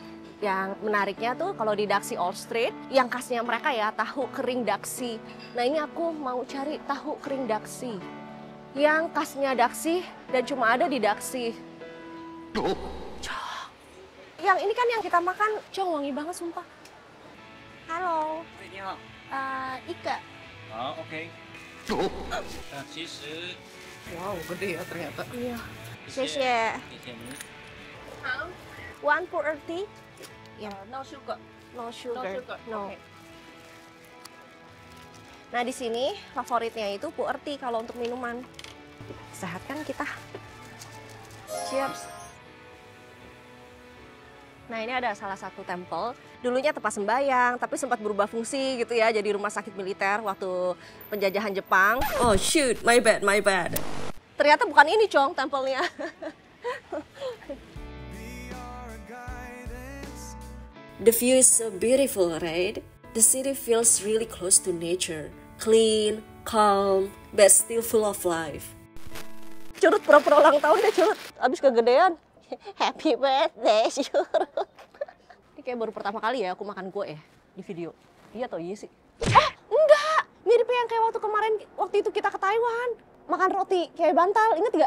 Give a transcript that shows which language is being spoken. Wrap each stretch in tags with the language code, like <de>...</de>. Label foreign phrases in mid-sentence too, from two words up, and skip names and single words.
<id>Yang menariknya tuh kalau di Daxi Old Street, yang khasnya mereka ya tahu kering Daxi. Nah, ini aku mau cari tahu kering Daxi yang khasnya Daxi dan cuma ada di Daxi. Yang ini kan yang kita makan, Cong, wangi banget sumpah. Halo. Ika.</id> <zh>OK。其实</zh> <id>Wow, gede ya ternyata. Iya.</id> <zh>谢谢。谢谢您。</zh> <en>One puerty. Ya, No sugar. no sugar. No sugar. No.</en> <id>Oke. Nah, di sini favoritnya itu puerty kalau untuk minuman. Sehat kan kita? Cheers. Nah, ini ada salah satu temple. Dulunya tempat sembahyang, tapi sempat berubah fungsi gitu ya, jadi rumah sakit militer waktu penjajahan Jepang.</id> <en>Oh shoot, my bad.</en> <id>Ternyata bukan ini, Cong, tempelnya.</id> <en>The view is so beautiful, right? The city feels really close to nature. Clean, calm, but still full of life.</en> <id>Curut pura-pura ulang tahun deh, Curut. Abis kegedean.</id> <en>Happy birthday,</en> <id>Curut. Ini kayak baru pertama kali ya aku makan kue ya di video. Iya atau iya sih? Oh, enggak! Mirip yang kayak waktu itu kita ke Taiwan. Makan roti kayak bantal, inget gak?</id>